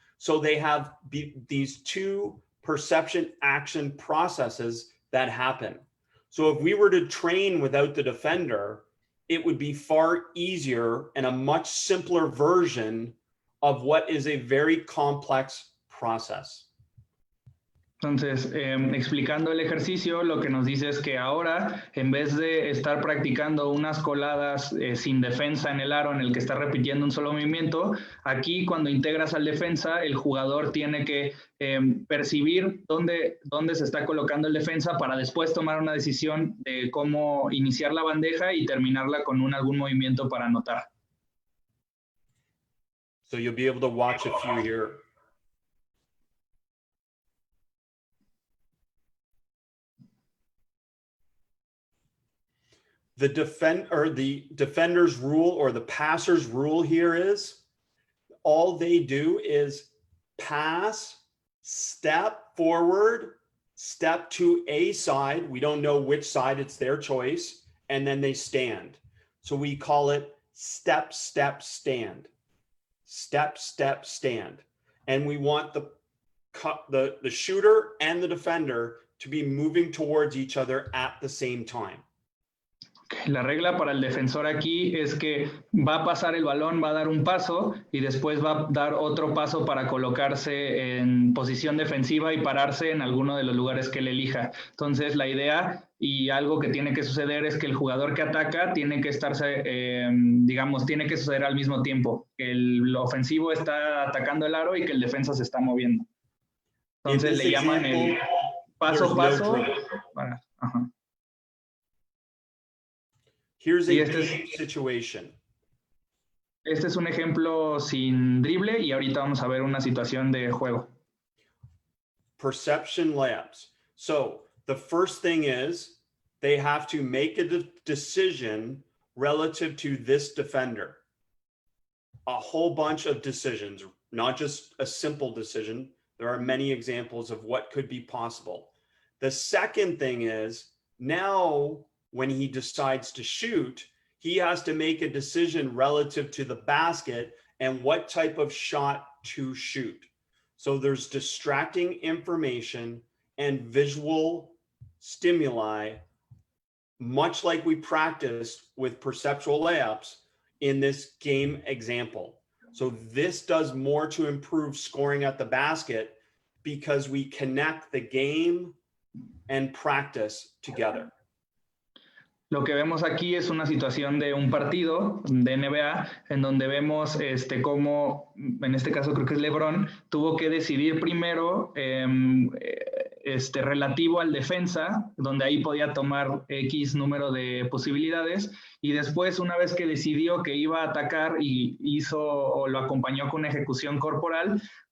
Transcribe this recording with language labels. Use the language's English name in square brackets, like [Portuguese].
[English] So they have these two perception action processes that happen. So if we were to train without the defender, it would be far easier and a much simpler version of what is a very complex process. [Spanish] Entonces, explicando el ejercicio, lo que nos dice es que ahora, en vez de estar practicando unas coladas sin defensa en el aro en el que está repitiendo un solo movimiento, aquí cuando integras al defensa, el jugador tiene que percibir dónde se está colocando el defensa para después tomar una decisión de cómo iniciar la bandeja y terminarla con algún movimiento para anotar. [English] So you'll be able to watch a few here. The defender's rule or the passer's rule here is all they do is pass, step forward, step to a side. We don't know which side, it's their choice. And then they stand. So we call it step, step, stand. Step, step, stand. And we want the shooter and the defender to be moving towards each other at the same time. [Spanish] La regla para el defensor aquí es que va a pasar el balón, va a dar un paso y después va a dar otro paso para colocarse en posición defensiva y pararse en alguno de los lugares que él elija. Entonces la idea y algo que tiene que suceder es que el jugador que ataca tiene que estarse, tiene que suceder al mismo tiempo. El ofensivo está atacando el aro y que el defensa se está moviendo. Entonces le llaman el paso a paso. Ajá. [English] Here's a situation. [Spanish] Este es un ejemplo sin drible y ahorita vamos a ver una situación de juego. [English] Perception layups. So the first thing is they have to make a decision relative to this defender. A whole bunch of decisions, not just a simple decision. There are many examples of what could be possible. The second thing is now when he decides to shoot, he has to make a decision relative to the basket and what type of shot to shoot. So there's distracting information and visual stimuli, much like we practiced with perceptual layups in this game example. So this does more to improve scoring at the basket because we connect the game and practice together. [Spanish] Lo que vemos aquí es una situación de un partido de NBA en donde vemos cómo, en este caso creo que es LeBron, tuvo que decidir primero relativo al defensa, donde ahí podía tomar X número de posibilidades, y después una vez que decidió que iba a atacar y hizo o lo acompañó con una ejecución corporal,